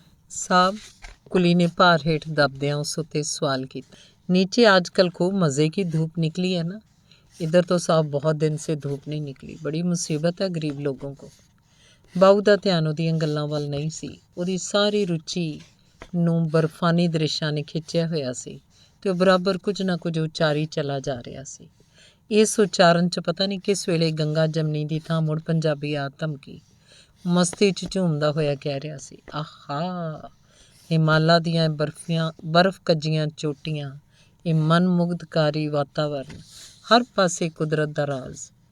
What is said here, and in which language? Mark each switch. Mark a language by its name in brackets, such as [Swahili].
[Punjabi] ਸਾਹਬ, ਕੁਲੀ ਨੇ ਭਾਰ ਹੇਠ ਦਬਦਿਆਂ ਉਸ ਉੱਤੇ ਸਵਾਲ ਕੀਤਾ। [Hindi] नीचे आजकल खूब मज़े की धूप निकली है ना। इधर तो साहब बहुत दिन से धूप नहीं निकली, बड़ी मुसीबत है गरीब लोगों को। [Punjabi] ਬਾਊ ਦਾ ਧਿਆਨ ਉਹਦੀਆਂ ਗੱਲਾਂ ਵੱਲ ਨਹੀਂ ਸੀ। ਉਹਦੀ ਸਾਰੀ ਰੁਚੀ ਨੂੰ ਬਰਫਾਨੀ ਦ੍ਰਿਸ਼ਾਂ ਨੇ ਖਿੱਚਿਆ ਹੋਇਆ ਸੀ ਅਤੇ ਉਹ ਬਰਾਬਰ ਕੁਝ ਨਾ ਕੁਝ ਉਚਾਰੀ ਚਲਾ ਜਾ ਰਿਹਾ ਸੀ। ਇਸ ਉਚਾਰਨ 'ਚ ਪਤਾ ਨਹੀਂ ਕਿਸ ਵੇਲੇ ਗੰਗਾ ਜਮਨੀ ਦੀ ਥਾਂ ਮੁੜ ਪੰਜਾਬੀ ਆ ਧਮਕੀ ਮਸਤੀ 'ਚ ਝੂਮਦਾ ਹੋਇਆ ਕਹਿ ਰਿਹਾ ਸੀ, ਆਹਾ, ਹਿਮਾਲਾ ਦੀਆਂ ਬਰਫ਼ ਕੱਜੀਆਂ ਚੋਟੀਆਂ, ਇਹ ਮਨਮੁਗਧਕਾਰੀ ਵਾਤਾਵਰਨ, ਹਰ ਪਾਸੇ ਕੁਦਰਤ ਦਾ ਰਾਜ਼।